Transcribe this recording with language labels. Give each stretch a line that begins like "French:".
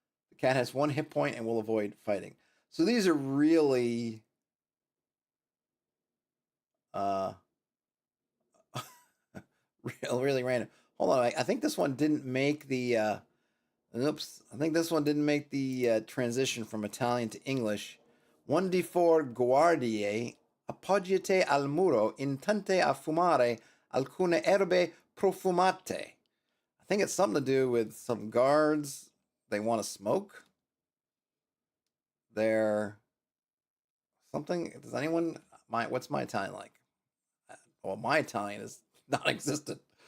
English: The cat has 1 hit point and will avoid fighting. So these are really... really random. Hold on, I think this one didn't make the... Oops, I think this one didn't make the transition from Italian to English.
Italian: 1d4 guardie appoggiate al muro intente a fumare alcune erbe profumate.
English: I think it's something to do with some guards. They want to smoke. They're something. Does anyone... What's my Italian like? Well, my Italian is non-existent.